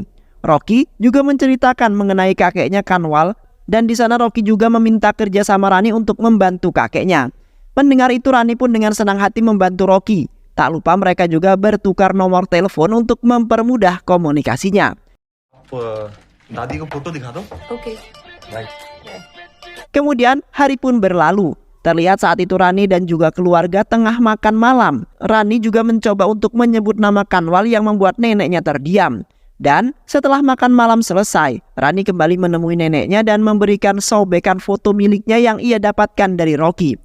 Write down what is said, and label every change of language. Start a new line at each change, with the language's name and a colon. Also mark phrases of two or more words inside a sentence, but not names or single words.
Indonesian: Rocky juga menceritakan mengenai kakeknya Kanwal dan di sana Rocky juga meminta kerja sama Rani untuk membantu kakeknya. Mendengar itu Rani pun dengan senang hati membantu Rocky. Tak lupa mereka juga bertukar nomor telepon untuk mempermudah komunikasinya.
Hindi: दादी को फोटो दिखा दो. Okay. Right.
Indonesian: Kemudian hari pun berlalu. Terlihat saat itu Rani dan juga keluarga tengah makan malam. Rani juga mencoba untuk menyebut nama Kanwal yang membuat neneknya terdiam. Dan setelah makan malam selesai, Rani kembali menemui neneknya dan memberikan sobekan foto miliknya yang ia dapatkan dari Rocky.